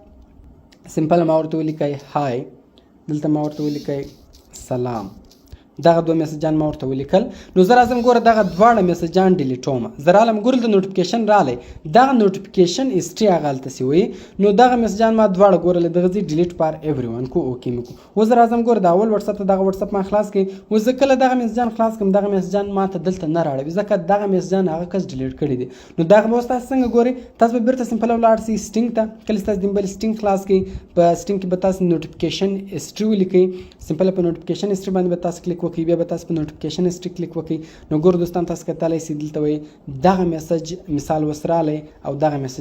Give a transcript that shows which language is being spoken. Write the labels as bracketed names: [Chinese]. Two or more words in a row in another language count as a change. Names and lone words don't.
[Pashto] سمپل ما ورته ولیکئ هاي دلته ما ورته ولیکئ سلام دغه دوه میسجان ما ورته ولیکل نو زه راځم ګوره دغه دواړه میسجان ډیلیټوم زه رالم ګوره د نوټیفیکیشن رالی دغه [English] notification history [Pashto] هغه هلته سوی نو دغه میسجان ما دواړه ګوره له دغه ځای [English] delete for everyone [Pashto] کو اوکې مې کو اوس زه راځم ګوره د اول واتس اپ ته دغه واتس اپ ما خلاص کړئ اوس زه کله دغه میسجان خلاص کړم دغه میسجان ما ته دلته نه راړوي ځکه دغه میسجان هغه کس ډیلیټ کړي دي نو دغه به اوس تاسو څنګه ګورئ تاسو به بیرته سمپل ولاړ سئ سټینګ ته کله چې تاسو د [English] mobile setting [Pashto] خلاص کړئ په سټینګ کې به تاسو [English] notification history [Pashto] ولیکئ سمپل په [English] notification history [Pashto] باندې به تاسو کلیک وکړئ بیا به تاسو په [English] notification history [Pashto] کلیک وکړئ نو ګورو دوستان تاسو کتلی شئ دلته وایي دغه میسج مثال اوس رالی او دغه میسج